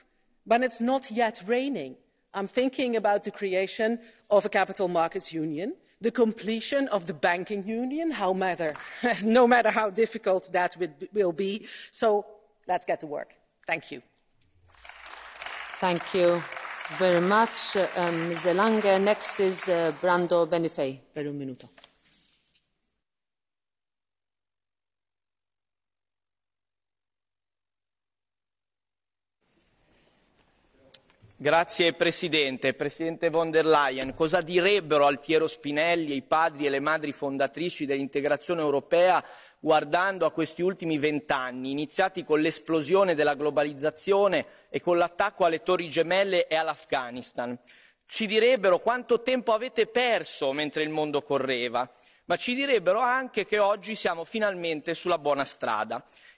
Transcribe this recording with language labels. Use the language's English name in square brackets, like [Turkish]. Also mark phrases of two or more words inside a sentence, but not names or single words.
[English] When it's not yet raining, I'm thinking about the creation of a capital markets union, the completion of the banking union, no matter how difficult that will be. So let's get to work. Thank you. Thank you very much, Ms. De Lange. Next is Brando Benifei, [Italian] per un minuto. Grazie Presidente. Presidente von der Leyen, cosa direbbero Altiero Spinelli e i padri e le madri fondatrici dell'integrazione europea guardando a questi ultimi 20 anni, iniziati con l'esplosione della globalizzazione e con l'attacco alle Torri Gemelle e all'Afghanistan? Ci direbbero quanto tempo avete perso mentre il mondo correva, ma ci direbbero anche che oggi siamo finalmente sulla buona strada.